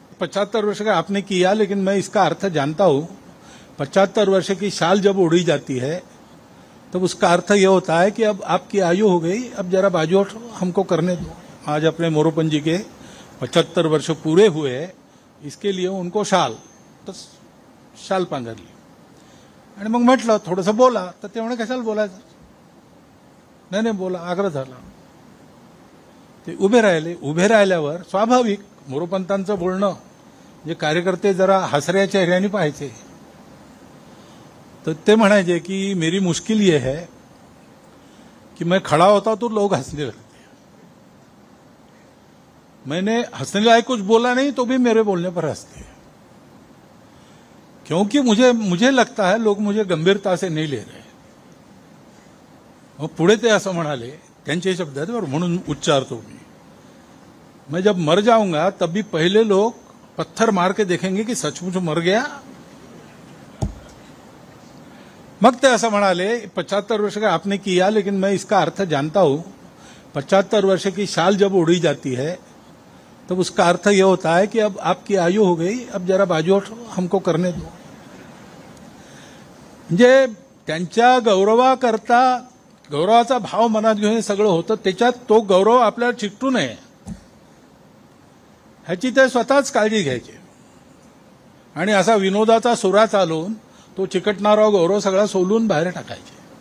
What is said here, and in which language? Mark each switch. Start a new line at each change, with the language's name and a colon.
Hindi: 75 वर्ष का आपने किया, लेकिन मैं इसका अर्थ जानता हूं। 75 वर्ष की शाल जब उड़ी जाती है तब उसका अर्थ यह होता है कि अब आपकी आयु हो गई, अब जरा बाजू हमको करने दो। आज अपने मोरोपंत जी के 75 वर्ष पूरे हुए, इसके लिए उनको शाल तो शाल
Marathi: पांघरली। आणि मग म्हटलं थोडंसं बोला, तर ते म्हणे कशाला बोलायचं, नाही बोला, आग्रह झाला। ते उभे राहिले। उभे राहिल्यावर स्वाभाविक मोरोपंतांचं बोलणं जे कार्यकर्ते जरा हसऱ्या चेहऱ्याने पाहायचे, तो ते म्हणायचे कि
Hindi: मेरी मुश्किल ये है कि मैं खड़ा होता तो लोग हंसने लगते, मैंने हंसने लायक कुछ बोला नहीं तो भी मेरे बोलने पर हंसते, क्योंकि मुझे लगता है लोग मुझे गंभीरता से नहीं ले रहे।
Marathi: मग पुढे ते असं म्हणाले, त्यांचे शब्द आहेत बरं, म्हणून उच्चारतो
Hindi: मैं जब मर जाऊंगा तब भी पहले लोग पत्थर मार के देखेंगे कि सचमुच मर गया।
Marathi: मग ते असं म्हणाले,
Hindi: 75 वर्ष का आपने किया, लेकिन मैं इसका अर्थ जानता हूं। 75 वर्ष की शाल जब उड़ी जाती है तब उसका अर्थ यह होता है कि अब आपकी आयु हो गई, अब जरा बाजू हमको करने दो।
Marathi: म्हणजे त्यांच्या गौरवाकरता गौरवाचा भाव मनात घेऊन हे सगळं होतं, त्याच्यात तो गौरव आपल्याला चिकटू नये ह्याची ते स्वतःच काळजी घ्यायचे आणि असा विनोदाचा सुरा चालवून तो चिकटणारा गौरव सगळा सोलून बाहेर टाकायचे।